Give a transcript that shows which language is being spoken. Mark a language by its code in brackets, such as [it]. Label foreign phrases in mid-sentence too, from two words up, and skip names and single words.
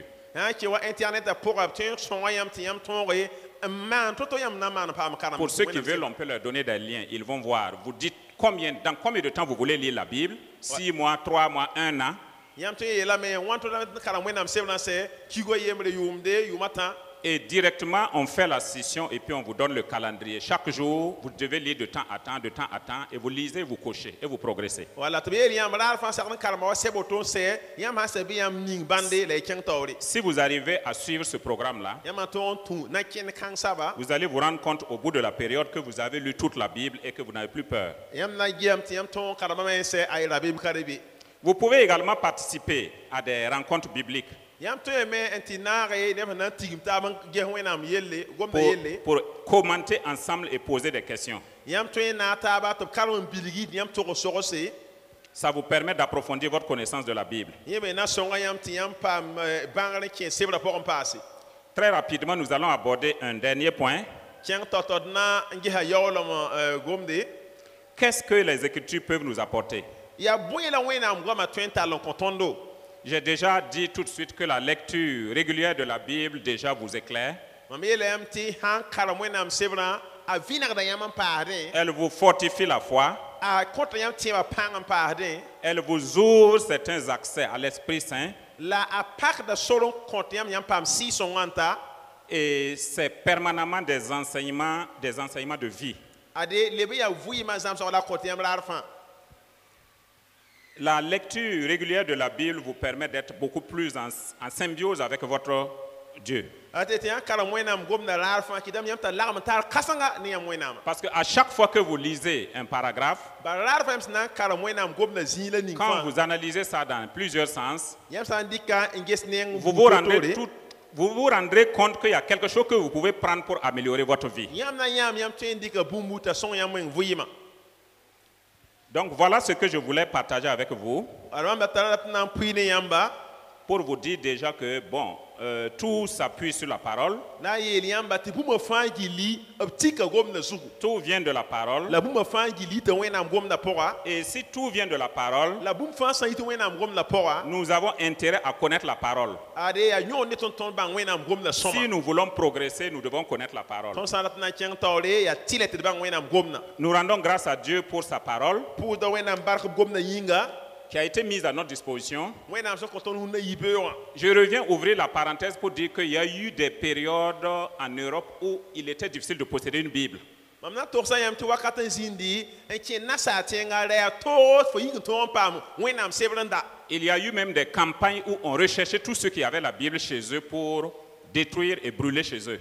[mos] sã n kẽ wa internet a pʋga b tõe n sõnga yãmb tɩ yãmb tõoge n maan to yãmb na n maan paam karem [fr] Pour ceux qui veulent, on peut leur donner des liens. Ils vont voir. Vous dites dans combien de temps vous voulez lire la Bible. 6 mois, 3 mois, 1 an. [mos] yãmb tõe n yeelame wãn to karem wẽnnaam sebrã sɛ kigo yembre yʋʋmde yʋʋmã tã [fr] Et directement, on fait la session et puis on vous donne le calendrier. Chaque jour, vous devez lire de temps à temps, et vous lisez, vous cochez et vous progressez. [mos] wala tɩ b yeel yãmb raar fãa sagd n karema wa sɛb woto n sɛ yãmb sã n sɛ bɩ yãmb ning bãnde la y kẽng taoore [fr] Si vous arrivez à suivre ce programme-là, [mos] yãmb n tõog n tũ na kẽnd kãng saba [fr] vous allez vous rendre compte au bout de la période que vous avez lu toute la Bible et que vous n'avez plus peur. [mos] yãmb na gɩame tɩ yãmb tõog n karemame n sɛ a yɩra bɩ b ka be [fr] Vous pouvez également participer à des rencontres bibliques [mos] yãmb tõeme n tɩ naage neb sẽn na n tigim taab n ges wẽnnaam yelle gomda [fr] pour, [mos] yelle [fr] pour commenter ensemble et poser des questions. [mos] yãmb tõe n na taaba tɩ b karem n bilgi tɩ yãmb tog sogse [fr] Ça vous permet d'approfondir votre connaissance de la Bible. [mos] yẽ me na sõnga yãmb tɩ yãmb paam bãngr n kẽ sebrã pʋgẽ paase [fr] Très rapidement, nous allons aborder un dernier point. [mos] kẽng tao-tao na n gesa yaoolem gomde [fr] Qu'est-ce que les Écritures peuvent nous apporter? [mos] yaa bõe la wẽnnaam goamã tõe n tall n kõ tõndo [fr] J'ai déjà dit tout de suite que la lecture régulière de la Bible déjà vous éclaire. [mos] mam yeela yãmb tɩ sãn karem wẽnnaam sebrã a vɩnegda yãmb n paasdẽ [fr] Elle vous fortifie la foi. [mos] a kõta yãmb tẽebã pãng n paasdẽ [fr] Elle vous ouvre certains accès à l'Esprit Saint. [mos] la a pakda sor n kõt yãmb paam sɩɩ-sõngã n ta [fr] Et c'est permanemment des enseignements de vie. [mos] ade leb yaa vɩɩmã zãmsg la kõt yãmb raar fãa [fr] La lecture régulière de la Bible vous permet d'être beaucoup plus en symbiose avec votre Dieu. [mos] a tɩ tɩ yãn karem wẽnnaam gomda raar fãa kɩdame yãmb t'a lagm n taar kãsenga ne yãmb wẽnnaamã [fr] Parce qu'à chaque fois que vous lisez un paragraphe, [mos] bala raar fãa yãmb sẽn na n karem wẽnnaam gomda zĩig la ning [fr] quand [mos] fãa [fr] vous analysez ça dans plusieurs sens, [mos] yãmb sã n dɩka n ges neng [fr] vous vous rendrez compte qu'il y a quelque chose que vous pouvez prendre pour améliorer votre vie. [mos] yãmb na yãmb yãmb tõe n dɩka bũmbu t'a sõng yãmb wẽng vɩɩmã [fr] Donc voilà ce que je voulais partager avec vous [mos] ad mam da tara tɩ na n pʋɩ ne yãmba [fr] pour vous dire déjà que bon, tout s'appuie sur la parole, [mos] na n yeel yãmba tɩ bũmba fãa gilli b tika gomda zugu [fr] tout vient de la parole. [mos] la bũmba fãa gilli tɩ wẽnnaam gomda pʋga [fr] Et si tout vient de la parole, [mos] la bũmb fãa sã yit wẽnnaam gomda pʋga [fr] nous avons intérêt à connaître la parole. [mos] ade yaa yõod ne tõnd bãng wẽnnaam gomda [fr] Si [mos] sõma [fr] nous voulons progresser, nous devons connaître la parole. [mos] tõnd sã n rat n na n kẽng taoore yaa tɩ la tɩ d bãng wẽnnaam gomda [fr] Nous rendons grâce à Dieu pour sa parole [mos] pʋʋsda wẽnnaam bark b gomda yĩnga [fr] qui a été mise à notre disposition. [mos] wẽnnaam sẽn kõ tõnd sũnda yibeoogã [fr] Je reviens ouvrir la parenthèse pour dire qu'il y a eu des périodes en Europe où il était difficile de posséder une Bible. [mos] Mam na toksa yam ti wakat n zindi en ken na sa tenga re to fo yin to pam wenam sebranda. [fr] Il y a eu même des campagnes où on recherchait tous ceux qui avaient la Bible chez eux pour détruire et brûler chez eux.